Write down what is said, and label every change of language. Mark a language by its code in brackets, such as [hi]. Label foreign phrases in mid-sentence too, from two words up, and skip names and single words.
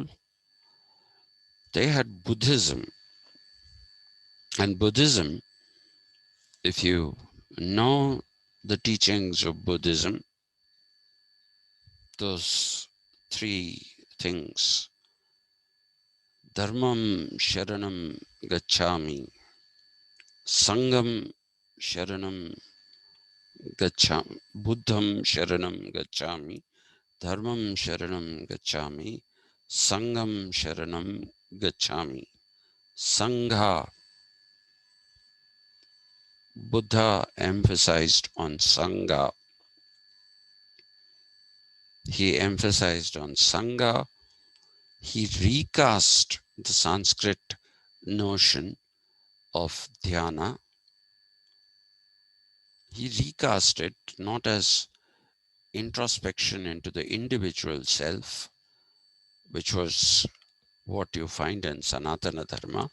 [en] They had Buddhism. And Buddhism, if you know the teachings of Buddhism, those three things, [pi] Dharmam Sharanam Gacchami, Sangam Sharanam Gacchami, Buddham Sharanam Gacchami, Dharmam Sharanam Gacchami, Sangam Sharanam Gacchami. [en] Sangha, Buddha emphasized on Sangha. He emphasized on Sangha. He recast the Sanskrit notion of dhyana. He recast it not as introspection into the individual self, which was what you find in [sa] Sanatana Dharma.